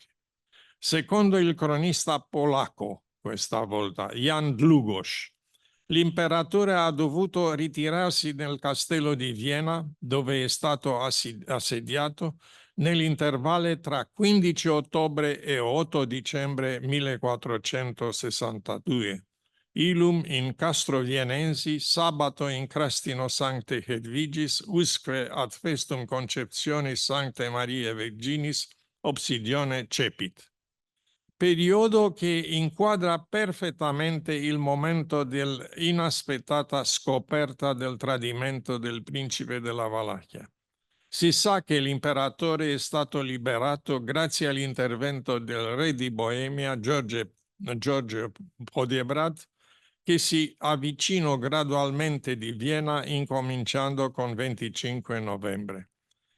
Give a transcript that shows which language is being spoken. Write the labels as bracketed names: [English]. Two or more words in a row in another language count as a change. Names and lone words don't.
[Italian] Secondo il cronista polacco, questa volta, Jan Długosz, l'imperatore ha dovuto ritirarsi nel castello di Vienna, dove è stato assediato, nell'intervallo tra 15 ottobre e 8 dicembre 1462. [Latin] Ilum in Castro Vienensi, sabato in Crastino Sancte Hedvigis, usque ad festum Conceptionis Sancte Mariae Virginis, obsidione cepit. [Italian] Periodo che inquadra perfettamente il momento dell'inaspettata scoperta del tradimento del principe della Valacchia. Si sa che l'imperatore è stato liberato grazie all'intervento del re di Boemia, George Podiebrad, che si avvicinò gradualmente di Vienna incominciando con 25 novembre.